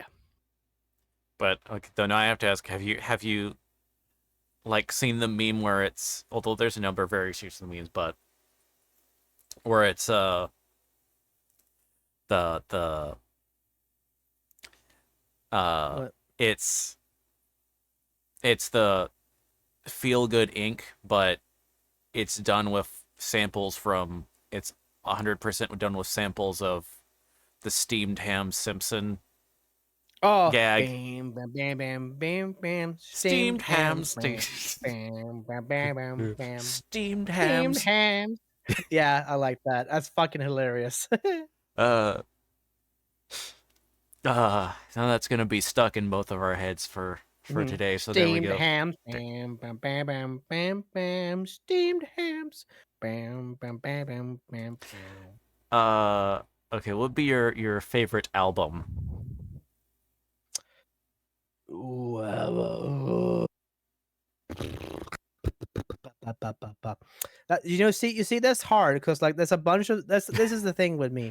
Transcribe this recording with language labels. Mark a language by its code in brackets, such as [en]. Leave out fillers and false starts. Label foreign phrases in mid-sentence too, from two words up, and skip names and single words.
[en] But okay, then I have to ask: have you like seen the meme where it's, although there's a number of variations of the memes, but where it's the uh What? it's it's the feel good ink, but it's done with samples from it's 100% done with samples of the steamed ham Simpson Oh, gag. bam, bam, bam, bam, bam, bam, Steamed steamed ham, hams, bam, bam, bam, bam, bam, bam, steamed steamed hams. hams. Yeah, I like that. That's fucking hilarious. Uh, now that's gonna be stuck in both of our heads for Mhm. today. So there we Steamed go. hams, bam, bam, bam, bam, bam, bam, steamed hams, bam, bam, bam, bam, bam, bam. Uh, okay, what would be your favorite album? Ooh, you see, that's hard because like there's a bunch of this is the thing with me.